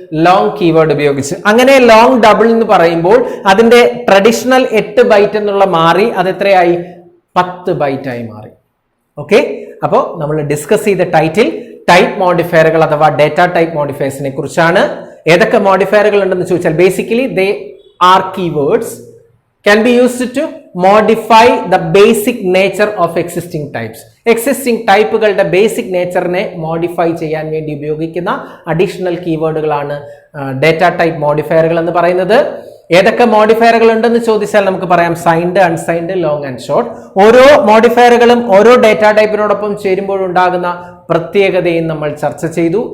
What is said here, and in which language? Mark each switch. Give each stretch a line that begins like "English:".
Malayalam: Long keyword ഉപയോഗിച്ച്. അങ്ങനെ long double എന്ന് പറയുമ്പോൾ അതിന്റെ ട്രഡീഷണൽ 8 ബൈറ്റ് എന്നുള്ള മാറി അത് എത്രയായി? 10 ബൈറ്റ് ആയി മാറി. ഓക്കെ, അപ്പോൾ നമ്മൾ ഡിസ്കസ് ചെയ്ത ടൈറ്റിൽ ടൈപ്പ് മോഡിഫയറുകൾ അഥവാ ഡേറ്റ ടൈപ്പ് മോഡിഫയേഴ്സിനെ കുറിച്ചാണ്. ഏതൊക്കെ മോഡിഫയറുകൾ ഉണ്ടെന്ന് ചോദിച്ചാൽ
English: Basically they are keywords can be used to modify the basic nature of existing types.
Malayalam: Existing ടൈപ്പുകളുടെ basic നേച്ചറിനെ modify ചെയ്യാൻ വേണ്ടി ഉപയോഗിക്കുന്ന അഡീഷണൽ കീവേഡുകളാണ് ഡേറ്റ ടൈപ്പ് മോഡിഫയറുകൾ എന്ന് പറയുന്നത്. ഏതൊക്കെ മോഡിഫയറുകൾ ഉണ്ടെന്ന് ചോദിച്ചാൽ നമുക്ക് പറയാം signed, unsigned, long and short. ഓരോ മോഡിഫയറുകളും ഓരോ ഡേറ്റ ടൈപ്പിനോടൊപ്പം ചേരുമ്പോൾ ഉണ്ടാകുന്ന പ്രത്യേകതയും നമ്മൾ ചർച്ച ചെയ്തു.